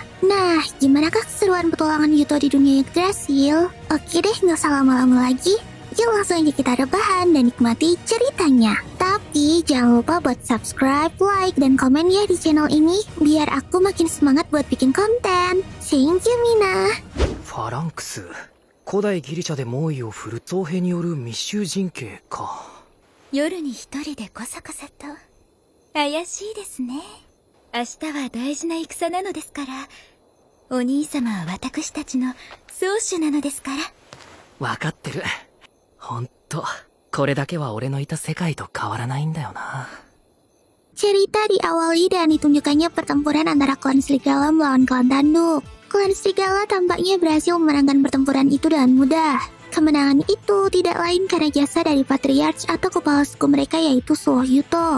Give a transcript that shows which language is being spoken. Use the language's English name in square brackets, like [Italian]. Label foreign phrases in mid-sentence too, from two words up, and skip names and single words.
[Indonesian] Nah, gimanakah keseruan petualangan Yuto di dunia Yggdrasil? Oke deh, nggak usah lama-lama lagi. Yuk langsung aja kita rebahan dan nikmati ceritanya. Tapi jangan lupa buat subscribe, like, dan komen ya di channel ini biar aku makin semangat buat bikin konten. [English] Thank you, [Japanese] Mina. ファランクス、古代ギリシャで猛威を振る僧兵による密集陣形か。夜に一人でコソコソと怪しいですね。明日は大事な戦なのですから。お兄様は私たちの宗主なのですから。わかってる。ほんと、これだけは俺のいた世界と変わらないんだよな。 [Indonesian] Cerita diawali dan ditunjukkannya pertempuran antara klan Serigala melawan klan Tanduk. Klan Serigala tampaknya berhasil memenangkan pertempuran itu dengan mudah. Kemenangan itu tidak lain karena jasa dari patriarch atau kepala suku mereka yaitu Suo Yuto.